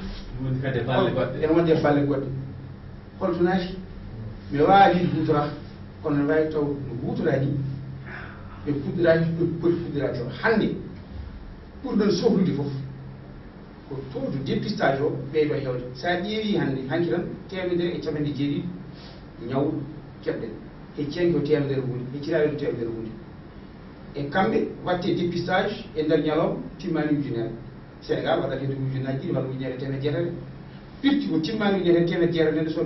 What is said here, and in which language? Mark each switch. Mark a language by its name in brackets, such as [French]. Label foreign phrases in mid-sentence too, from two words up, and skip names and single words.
[Fula] en wonde balle goɗɗe holto naati mi wawi hutora kono ne wawi taw no hutora ni ɓe fuɗɗiraki ɓe poti fuɗɗirade o hannde ɓurɗon sohlude fof ko [French] taux de dépistage [Fula] o ɓeyɗo hewde sa ƴeewi hannde hanki tan 1,7 ñaw keɓɗen e cenki o 100 hunde e ciraɗo 100 hunde e kamɓe watte dépistage e nder ñalawma timmani ujunere Sénégal waɗat hedde ujunaji ɗiɗi walla ujunere temedde jeetati firti ko timmani ujunere temedde jeetati nde so